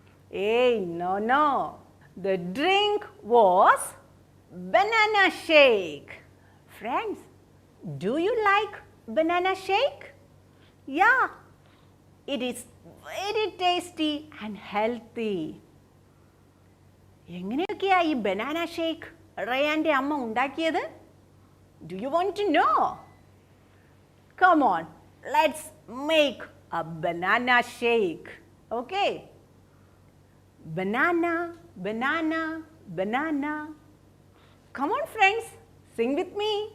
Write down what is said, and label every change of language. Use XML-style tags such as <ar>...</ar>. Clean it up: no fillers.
<en>Hey, no. The drink was banana shake. Friends, do you like banana shake? Yeah, it is very tasty and healthy.</en> <ml>എങ്ങനെയൊക്കെയാ ഈ banana shake റയാൻ്റെ അമ്മ ഉണ്ടാക്കിയത്?</ml> <en>Do you want to know? Come on, let's make a banana shake. Okay? Banana, banana, banana. Come on friends, sing with me.</en>